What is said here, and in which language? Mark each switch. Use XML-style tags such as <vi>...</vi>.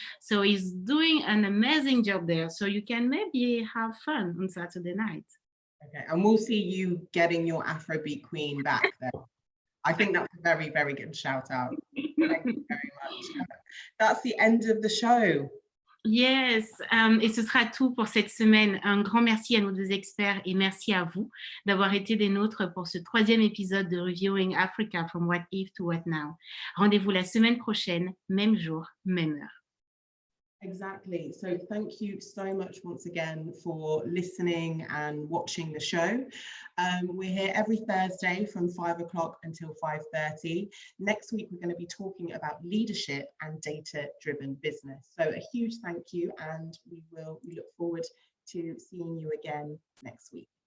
<en>So he's doing an amazing job there. So you can maybe have fun on Saturday night. Okay, and we'll see you getting your Afrobeat queen back there. I think that's a very, very good shout out. Thank you very much. That's the end of the show.</en> <fr>Yes, et ce sera tout pour cette semaine. Un grand merci à nos deux experts et merci à vous d'avoir été des nôtres pour ce 3e épisode de Reviewing Africa from What If to What Now. Rendez-vous la semaine prochaine, même jour, même heure.</fr> <en>Exactly. So thank you so much once again for listening and watching the show. We're here every Thursday from 5 o'clock until 5:30. Next week, we're going to be talking about leadership and data-driven business. So a huge thank you, and we look forward to seeing you again next week.</en>